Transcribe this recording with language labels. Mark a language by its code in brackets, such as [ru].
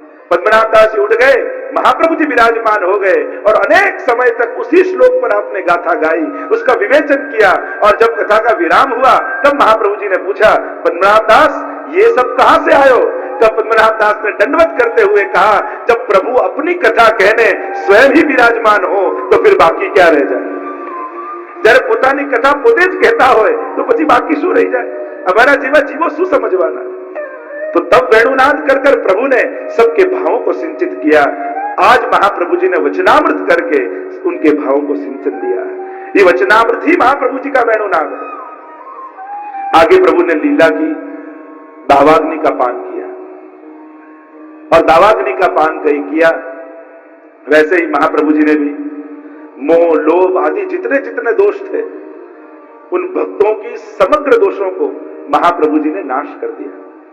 [hi] पद्मनाभ दास जी उठ गए, महाप्रभु जी विराजमान हो गए और अनेक समय तक उसी श्लोक पर आपने गाथा गाई, उसका विवेचन किया। और जब कथा का विराम हुआ तब महाप्रभु जी ने पूछा, पद्मनाभ दास ये सब कहां से आयो? तब पद्मनाभ दास ने दंडवत करते हुए कहा, जब प्रभु अपनी कथा कहने स्वयं ही विराजमान हो तो फिर बाकी क्या रह जाए? जब [gu] પોતાની કથા પોતે જ કહેતા હોય તો પછી બાકી શું રહી જાય? [hi] हमारा जीवा जीवो શું समझवाना? तो तब वेणुनाद कर कर प्रभु ने सबके भावों को सिंचित किया। आज महाप्रभु जी ने वचनामृत करके उनके भावों को सिंचन दिया। ये वचनामृत ही महाप्रभु जी का वेणुनाद है। आगे प्रभु ने लीला की, दावाग्नि का पान किया और दावाग्नि का पान कहीं किया, वैसे ही महाप्रभु जी ने भी मोह, लोभ आदि जितने जितने दोष थे उन भक्तों की समग्र दोषों को महाप्रभु जी ने नाश कर दिया।